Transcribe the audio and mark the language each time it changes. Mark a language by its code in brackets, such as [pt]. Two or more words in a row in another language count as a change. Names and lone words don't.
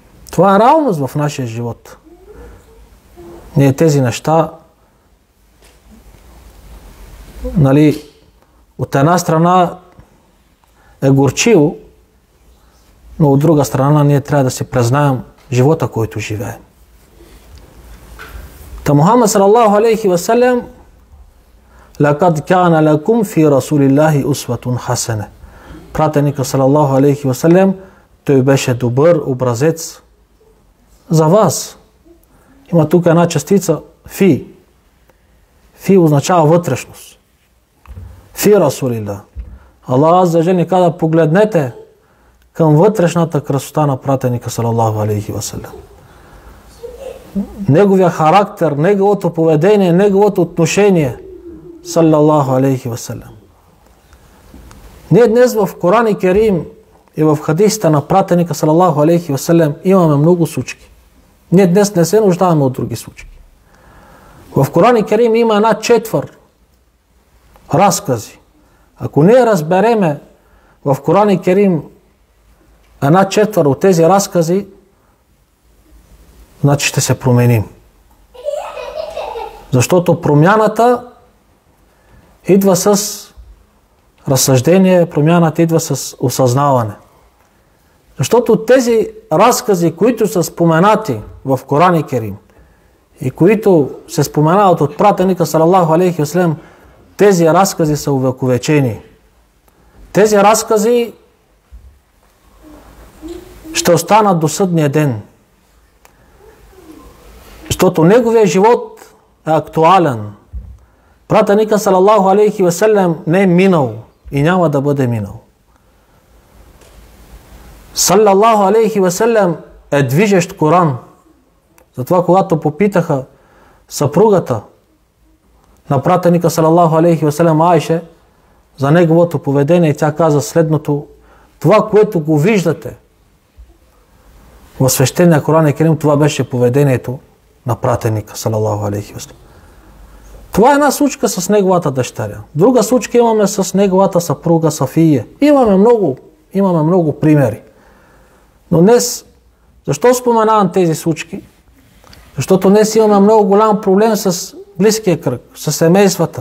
[bg] Това е реалност в нашия живот. Ние тези неща, нали, от една страна е горчиво, но от друга страна ние трябва да си признаем живота, който живеем. [ar] Та محمد صلى الله عليه وسلم: "لقد كان لكم في رسول الله أسوة حسنة." [bg] Пратеника [ar] صلى الله عليه وسلم, [bg] той беше добър образец за вас. Има тук една частица фи. Фи означава вътрешност. [ar] في رسول الله. [bg] Аллах [ar] عز وجل [bg] ни каза: погледнете към вътрешната красота на пратеника [ar] صلى الله عليه وسلم. [bg] Неговия характер, неговото поведение, неговото отношение [ar] صلى الله عليه وسلم. [bg] Ние днес в Коран и Керим и в хадисите на пратеника [ar] صلى الله عليه وسلم [bg] имаме много случки. Ние днес не се нуждаем от други случки. В Коран и Керим има една четвърт разкази. Ако ние разбереме в Коран и Керим една четвърт от тези разкази, значи ще се променим. Защото промяната идва с разсъждение, промяната идва с осъзнаване. Защото тези разкази, които са споменати в Коран и Керим и които се споменават от пратеника [ar] صلى الله عليه وسلم, [bg] тези разкази са увековечени. Тези разкази ще останат до съдния ден. Защото неговия живот е актуален. Пратеника [ar] صلى الله عليه وسلم [bg] не е минал и няма да бъде минал. [ar] صلى الله عليه وسلم [bg] е движещ Коран. Затова когато попитаха съпругата на пратеника [ar] صلى الله عليه وسلم [bg] Айша за неговото поведение, тя каза следното: това, което го виждате в свещения Коран и Керим, това беше поведението на пратеника [ar] صلى الله عليه وسلم. [bg] Това е една случка с неговата дъщеря. Друга случка имаме с неговата съпруга Сафия. Имаме много примери. Но днес, защо споменавам тези случки? Защото днес имаме много голям проблем с близкия кръг, с семействата.